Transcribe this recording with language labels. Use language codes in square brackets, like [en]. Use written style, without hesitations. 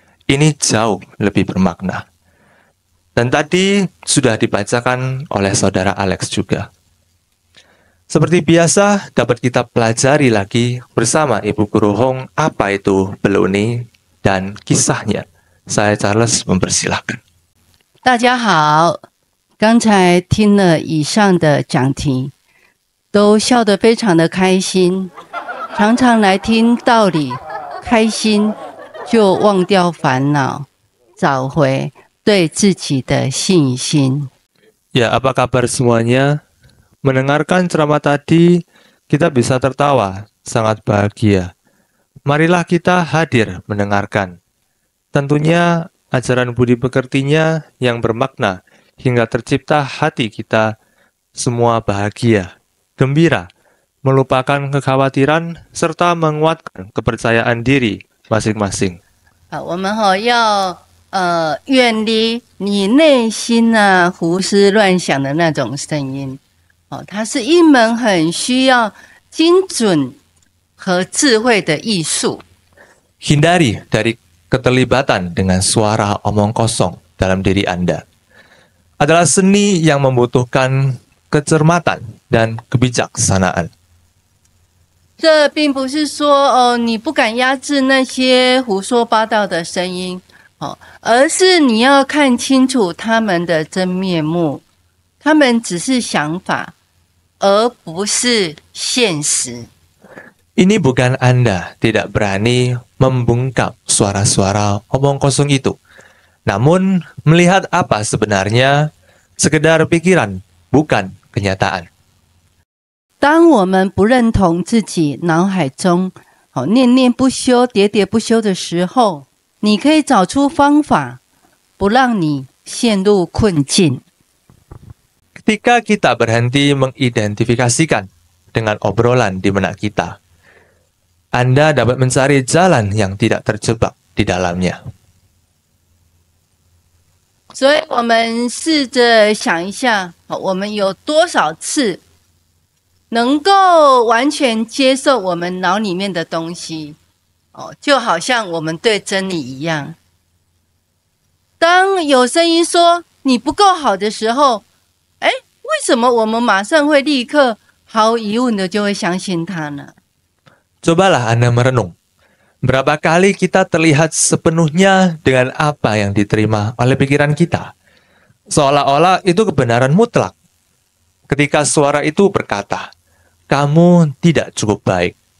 [id] Ini jauh lebih bermakna. Dan tadi sudah dibacakan oleh saudara Alex juga. Seperti biasa, dapat kita pelajari lagi bersama Ibu Guru Hong apa itu baloney dan kisahnya. Saya Charles mempersilahkan. [zh] 大家好，刚才听了以上的讲题，都笑得非常的开心。常常来听道理，开心就忘掉烦恼，找回对自己的信心。 [id] Ya, apa kabar semuanya? Mendengarkan ceramah tadi, kita bisa tertawa, sangat bahagia. Marilah kita hadir mendengarkan. Tentunya ajaran budi pekertinya yang bermakna hingga tercipta hati kita semua bahagia, gembira, melupakan kekhawatiran, serta menguatkan kepercayaan diri masing-masing. [zh] 我们要远离你内心胡思乱想的那种声音。它是一门很需要精准和智慧的艺术。 [id] Hindari dari keterlibatan dengan suara omong kosong dalam diri Anda. Adalah seni yang membutuhkan kecermatan dan kebijaksanaan. [zh] 这并不是说你不敢压制那些胡说八道的声音，而是你要看清楚他们的真面目，他们只是想法，而不是现实。 [id] Ini bukan Anda tidak berani membungkam suara-suara omong kosong itu. Namun, melihat apa sebenarnya, sekedar pikiran, bukan kenyataan. [zh] 当我们不认同自己脑海中念念不休、喋喋不休的时候，你可以找出方法，不让你陷入困境。 [id] Ketika kita berhenti mengidentifikasikan dengan obrolan di benak kita, Anda dapat mencari jalan yang tidak terjebak di dalamnya. [zh] 所以我们试着想一下，我们有多少次能够完全接受我们脑里面的东西，就好像我们对真理一样。当有声音说你不够好的时候，为什么我们马上会立刻毫无疑问的就会相信它呢？ [id] Cobalah Anda merenung. Berapa kali kita terlihat sepenuhnya dengan apa yang diterima oleh pikiran kita. Seolah-olah itu kebenaran mutlak. Ketika suara itu berkata, kamu tidak cukup baik.